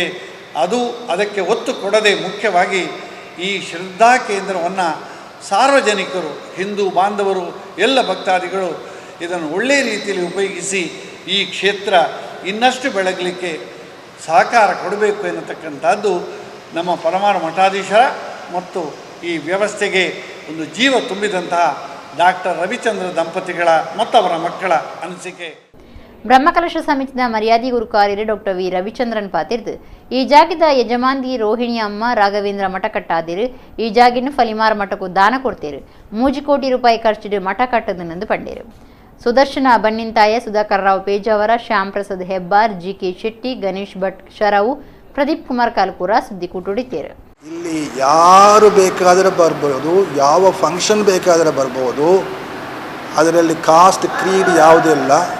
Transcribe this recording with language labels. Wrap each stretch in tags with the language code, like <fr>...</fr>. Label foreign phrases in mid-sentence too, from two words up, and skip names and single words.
<kn>ಅದಕ್ಕೆ ಒತ್ತು ಕೊಡದೆ ಮುಖ್ಯವಾಗಿ ಈ ಶ್ರದ್ಧಾ ಕೇಂದ್ರವನ್ನು ಸಾರ್ವಜನಿಕರು ಹಿಂದೂ ಬಾಂಧವರು ಎಲ್ಲ ಭಕ್ತಾದಿಗಳು ಇದನ್ನು ಒಳ್ಳೆಯ ರೀತಿಯಲ್ಲಿ ಉಪಯೋಗಿಸಿ ಈ ಕ್ಷೇತ್ರ ಇನ್ನಷ್ಟು ಬೆಳಗಲಿಕ್ಕೆ ಸಹಕಾರ ಕೊಡಬೇಕು ಎನ್ನತಕ್ಕಂಥದ್ದು ನಮ್ಮ ಪರಮಾರ ಮಠಾಧೀಶರ ಮತ್ತು ಈ ವ್ಯವಸ್ಥೆಗೆ ಒಂದು ಜೀವ ತುಂಬಿದಂತಹ ಡಾಕ್ಟರ್ ರವಿಚಂದ್ರ ದಂಪತಿಗಳ ಮತ್ತು ಅವರ ಮಕ್ಕಳ ಅನಿಸಿಕೆ.</kn> <tcy>ಬ್ರಹ್ಮಕಲಶ ಸಮಿತಿಯ ಮರ್ಯಾದಿ ಗುರುಕಾರ್ಯರು ಡಾಕ್ಟರ್ ವಿ ರವಿಚಂದ್ರನ್ ಪಾತಿರ್ದು ಈ ಜಾಗದ ಯಜಮಾಂದಿ ರೋಹಿಣಿ ಅಮ್ಮ ರಾಘವೇಂದ್ರ ಮಠ ಕಟ್ಟಾದಿರು ಈ ಜಾಗಿನ ಫಲಿಮಾರ ಮಠಕ್ಕೂ ದಾನ ಕೊಡ್ತೀರು 3 ಕೋಟಿ ರೂಪಾಯಿ ಖರ್ಚಿಡು ಮಠ ಕಟ್ಟದನೆಂದು ಪಂಡೇರು. ಸುದರ್ಶನ ಬನ್ನಿಂತಾಯ ಸುಧಾಕರ್ ರಾವ್ ಪೇಜಾವರ ಶ್ಯಾಮ್ ಪ್ರಸಾದ್ ಹೆಬ್ಬಾರ್ ಜಿಕೆ ಶೆಟ್ಟಿ ಗಣೇಶ್ ಭಟ್ ಶರವು ಪ್ರದೀಪ್ ಕುಮಾರ್ ಕಾಲ್ಕೂರ ಸುದ್ದಿಕೂಟುಡಿದ್ದೇರು.</tcy> <kn>ಇಲ್ಲಿ ಯಾರು ಬೇಕಾದರೆ ಬರ್ಬೋದು, ಯಾವ ಫಂಕ್ಷನ್ ಬೇಕಾದರೆ ಬರ್ಬೋದು. ಅದರಲ್ಲಿ</kn> <en>caste creed</en> <kn>ಯಾವುದೂ ಇಲ್ಲ.</kn>